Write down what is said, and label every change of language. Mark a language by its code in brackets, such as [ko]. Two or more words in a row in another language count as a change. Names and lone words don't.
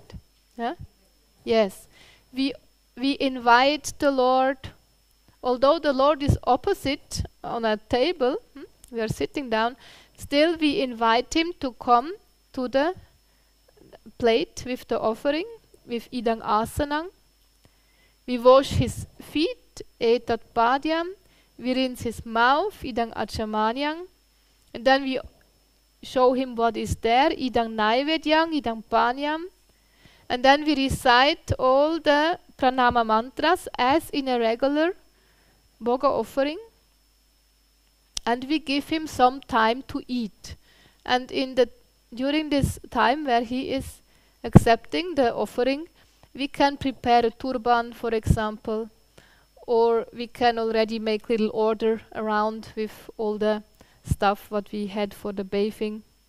[en] Yeah? Yes. We invite the Lord, although the Lord is opposite on a table, we are sitting down, still we invite him to come to the plate with the offering, with [sa] idang asanang. [en] We wash his feet, [sa] etat padyam. [en] We rinse his mouth, [sa] idang achamanyang. [en] And then we show him what is there, [sa] idang naivedyang, idang panyam. [en] And then we recite all the pranama mantras as in a regular bhoga offering. And we give him some time to eat. And during this time where he is accepting the offering, we can prepare a turban, for example, or we can already make little order around with all the stuff what we had for the bathing.